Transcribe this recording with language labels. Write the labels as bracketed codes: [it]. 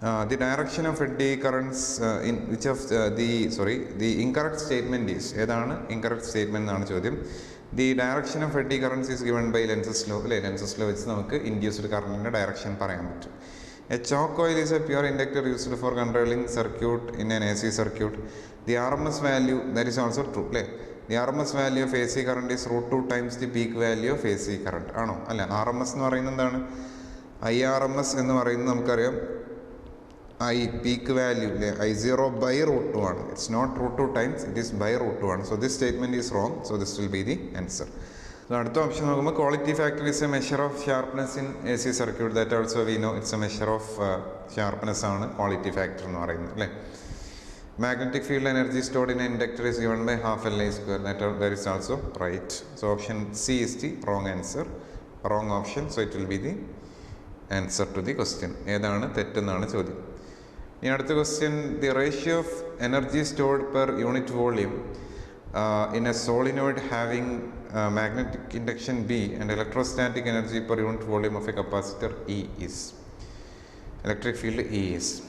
[en] The direction of eddy currents in which of the incorrect statement is. [ml] ഏതാണ് incorrect statement എന്നാണ് ചോദ്യം. [en] The direction of eddy currents is given by Lenz's law [ml] അല്ലേ? Lenz's law വെച്ച് നമുക്ക് induced കറണ്ടിൻ്റെ direction പറയാൻ പറ്റും. [en] A choke coil is a pure inductor used for controlling circuit in an AC circuit. The RMS value, that is also true [ml] അല്ലേ? [en] The RMS value of AC current is √2 times the peak value of AC current. [ml] ആണോ? അല്ല, RMS എന്ന് പറയുന്നത് എന്താണ്? IRMS എന്ന് പറയുന്നത് നമുക്കറിയാം peak value അല്ലേ? [en] I0/√2 ആണ്. It's not √2 times, it is √2 ആണ്. So this statement is wrong. So this will be the answer. [ml] അടുത്ത ഓപ്ഷൻ നോക്കുമ്പോൾ [en] Quality factor is a measure of sharpness in AC circuit. That also we know it's a measure of sharpness ആണ് quality factor [ml] എന്ന് പറയുന്നത് അല്ലേ? [en] Magnetic field energy stored in inductor is given by ½ Li². That is also right. So option C is the wrong answer, wrong option. So it will be the answer to the question. [ml] ഏതാണ് തെറ്റെന്നാണ് ചോദ്യം. ഇനി അടുത്ത [en] Question, the ratio of energy stored per unit volume in a solenoid having magnetic induction B and electrostatic energy per unit volume of a capacitor E is, electric field E is.